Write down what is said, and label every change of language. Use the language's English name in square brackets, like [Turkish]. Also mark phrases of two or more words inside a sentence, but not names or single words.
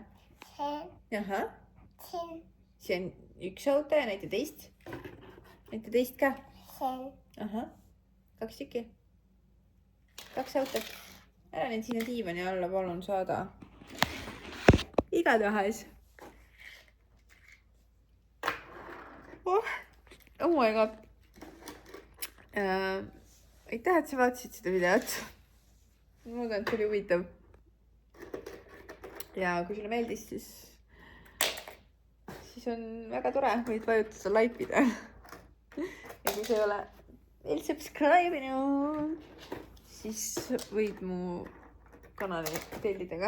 [Estonian] Ahah. See on üks auto ja näita teist. Näita teist ka. Ahah. Kaks tükki. Kaks autot. Ära nüüd sinna diivani alla palun saada. Igatahes. [English] Oh my god. [Estonian] Aitäh, et sa vaatasid seda videot. Ma loodan, et oli huvitav. Ja kui sulle meeldis, siis on väga tore, võid vajutada laipida. Ja kui sa ei ole veel subscribe'inud, siis võid mu kanali tellida ka.